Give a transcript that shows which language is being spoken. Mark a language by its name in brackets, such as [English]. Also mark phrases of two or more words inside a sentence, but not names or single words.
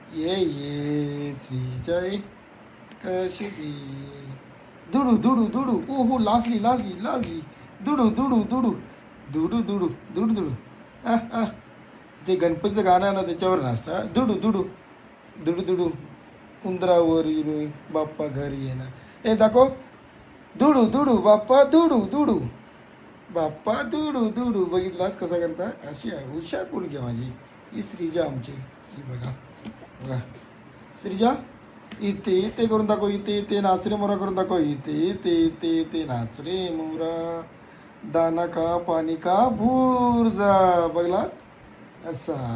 [Marathi] ये श्रीजय कशी ती दुडू दुडू दुडू ओ हो लाजली लाजली लाजली दुडू दुडू दुडू दुडू दुडू दुडू दुडू ते गणपतीचं गाणं आहे ना त्याच्यावर नाचता दुडू दुडू दुडू दुडू उंदरावर येईल बाप्पा घरी येणार ए दाखव दुडू दुडू बाप्पा दुडू दुडू बाप्पा दुडू दुडू बघितलास कसा करता अशी आहे हुशार पोरगी आहे माझी ही श्रीजा आमची ही बघा बघा श्रीजा इथे इथे करून दाखव इथे इथे नाच रे मोरा करून दाखव इथे इथे इथे इथे नाच रे मोरा दाना का पाणी का भूर जा बघलात असा